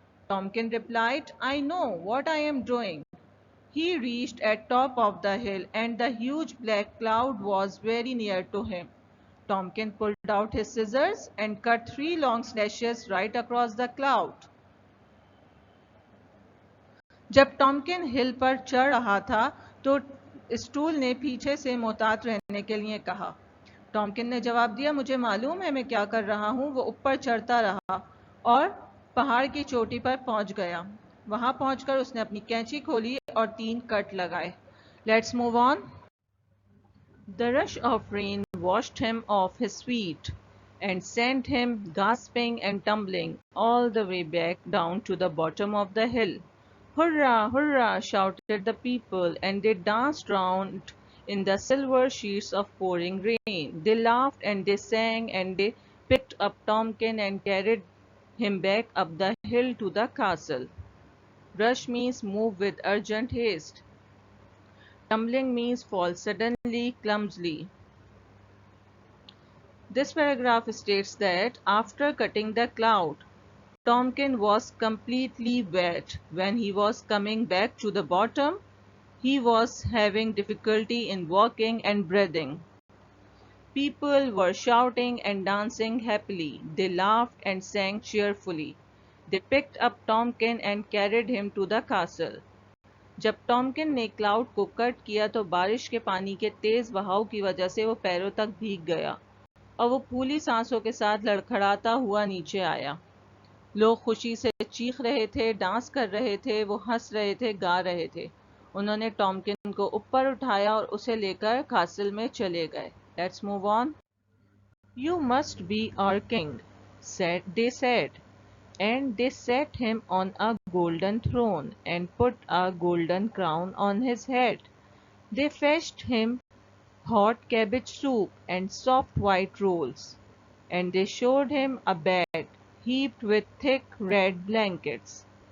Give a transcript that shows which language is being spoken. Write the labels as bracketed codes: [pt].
[en] Tomkin replied, I know what I am doing. He reached at top of the hill and the huge black cloud was very near to him. Tomkin pulled out his scissors and cut 3 long slashes right across the cloud. [hi] जब टॉमकिन हिल पर चढ़ रहा था तो stool ने पीछे से मोहतात रहने के लिए कहा। टॉमकिन ने जवाब दिया, मुझे मालूम है मैं क्या कर रहा हूँ। वो ऊपर चढ़ता रहा और पहाड़ की चोटी पर पहुंच गया। वहां पहुंचकर उसने अपनी कैंची खोली और 3 कट लगाए। [en] Let's move on. The rush of rain washed him off his feet and sent him gasping and tumbling all the way back down to the bottom of the hill. Hurrah, hurrah, shouted the people, and they danced round in the silver sheets of pouring rain. They laughed and they sang and they picked up Tomkin and carried him back up the hill to the castle. Rush means move with urgent haste. Tumbling means fall suddenly, clumsily. This paragraph states that after cutting the cloud, Tomkin was completely wet. When he was coming back to the bottom, he was having difficulty in walking and breathing. People were shouting and dancing happily. They laughed and sang cheerfully. They picked up Tomkin and carried him to the castle. [hi] जब टॉमकिन ने cloud को cut किया तो बारिश के पानी के तेज बहाव की वजह से वो पैरों तक भीग गया और वो फूली सांसों के साथ लड़खड़ाता हुआ नीचे आया। लोग खुशी से चीख रहे थे, डांस कर रहे थे, वो हंस रहे थे, गा रहे थे। उन्होंने टॉमकिन को ऊपर उठाया और उसे लेकर कासल में चले गए। [en] Let's move on. You must be our king, they said, and they set him on a golden throne and put a golden crown on his head. They fetched him hot cabbage soup and soft white rolls, and they showed him a bed heaped with thick red blankets.